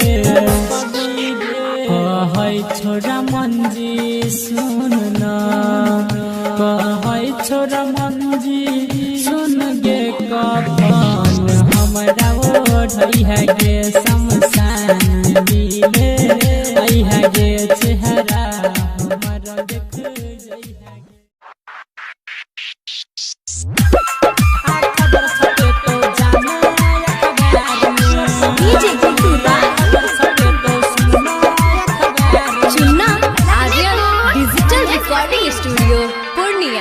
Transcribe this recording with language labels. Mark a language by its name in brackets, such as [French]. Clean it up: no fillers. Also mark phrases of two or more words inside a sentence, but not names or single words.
[Angika] कहै छोरा मंजी सुन ना कहै छोरा मंजी सुन गे कफन हमरा ओढ़ई है गे शमशान मिले आई है गे चेहरा हमरा देख जई है खबर सके तो जाना अखबार में डीजे गुड्डू राज चुन्ना आर्यन [English] digital recording studio [Angika] पूर्णिया।